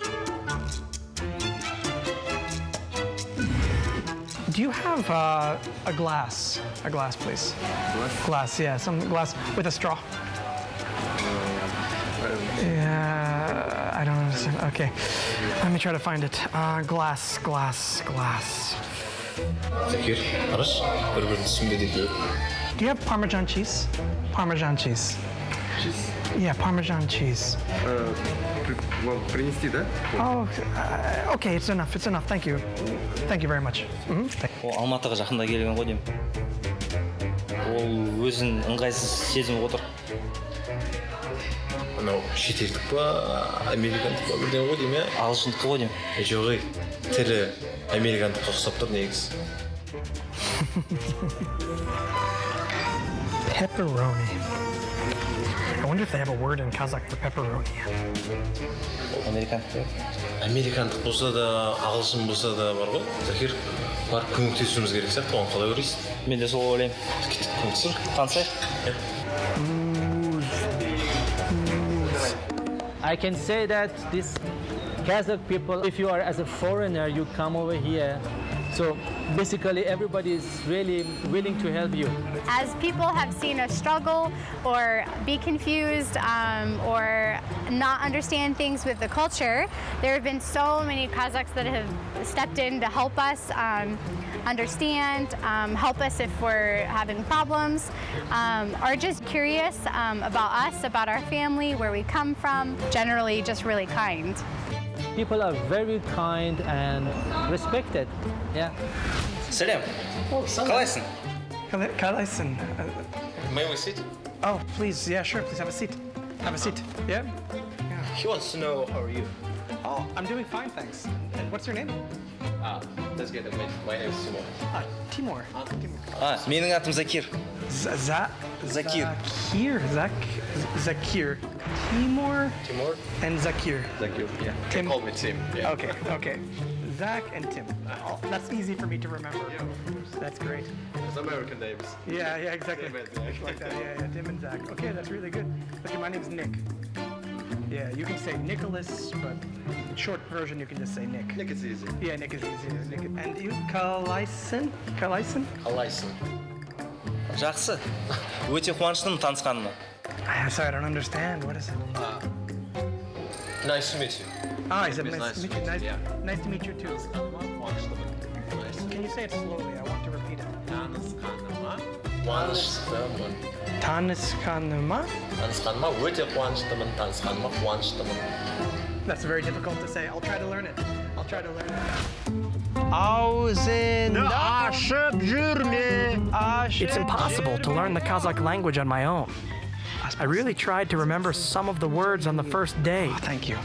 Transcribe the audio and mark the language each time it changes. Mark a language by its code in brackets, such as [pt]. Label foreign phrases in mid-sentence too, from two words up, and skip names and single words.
[en] Do you have a glass? A glass, please. Glass, yeah, some glass with a straw. Yeah, I don't understand. Okay, let me try to find it. Glass. [kk] Захир, араш, бір-бірін түсінбеді екеуі. [en] Do you have Parmesan cheese? Parmesan cheese. Cheese? Yeah, Parmesan cheese. [ru] Вам принести, да? [en] Oh, okay, it's enough. Thank you. Thank you very much. [kk] Ол Алматыға жақында келген ғой деймін. Ол өзін ыңғайсыз сезініп отыр. Анау шетелдік па, американдық па бірден ғой деймін, иә? Ағылшындық ғой деймін. Жоқ, тірі американдыққа ұқсап тұр негізі. [en] Pepperoni. I wonder if they have a word in Kazakh for pepperoni. [kk] Американдық. Американдық болса да, ағылшын болса да бар ғой. Захир, барып көмектесуіміз керек сияқты, оған қалай көресіз? Мен де сол ойлаймын. Кеттік, көмектесейік. Танысайық. [en] I can say that this Kazakh people, if you are as a foreigner, you come over here. So basically everybody is really willing to help you. As people have seen us struggle or be confused or not understand things with the culture, there have been so many Kazakhs that have stepped in to help us understand, help us if we're having problems, are just curious about us, about our family, where we come from, generally just really kind. People are very kind and respected. Yeah. [kk] Сәлем. Қалайсың? Kalaisan. [en] May we sit? Oh, please, yeah, sure, please have a seat. Have a seat. Yeah? He wants to know how are you. Oh, I'm doing fine, thanks. And what's your name? Let's get a minute. My name is Simon. Timur. [kk] Менің атым Закир. [en] Zakir. Zakir. Timur Timur? and Zakir. Zakir, yeah. Tim. Call me Tim. Yeah. Okay. Zach and Tim. Oh, that's easy for me to remember. That's great. It's American names. Yeah, exactly. Tim and Zach. Like that, yeah, Tim and Zach. Okay, that's really good. Okay, my name's Nick. Yeah, you can say Nicholas, but short version you can just say Nick. Nick is easy. Yeah, Nick is easier. Nick. And you, Kalaisan? Kalaisan? [kk] Қалайсың? Жақсы. Өте қуаныштымын танысқаныма. [en] Sorry, I don't understand. What is it? Nice to meet you. Ah, he said It's nice to meet you. Nice to meet you too. Can you say it slowly? I want to repeat it. [kk] Танысқаныма өте қуаныштымын. [en] That's very difficult to say. I'll try to learn it. Ağzında aşıp жүрме. It's impossible to learn the Kazakh language on my own. I really tried to remember some of the words on the first day. Oh, thank you.